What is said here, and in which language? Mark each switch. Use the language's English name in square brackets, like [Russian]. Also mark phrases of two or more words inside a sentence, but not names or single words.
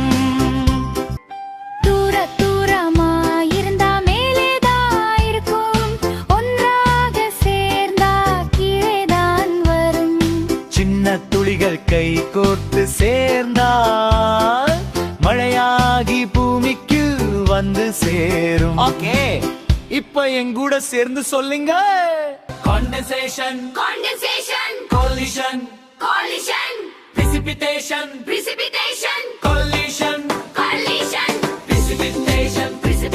[Tamil] தூர தூரமா இருந்தா மேலேதான் இருக்கும், ஒன்றாக சேர்ந்தா கீழேதான் வரும். சின்ன துளிகள் கை கோர்த்து சேர்ந்தால் மழையாகி பூமிக்கு வந்து சேரும். ஓகே, இப்ப என் கூட சேர்ந்து சொல்லுங்க. [English] Condensation, Condensation, collision, collision, precipitation, precipitation, collision, collision, precipitation.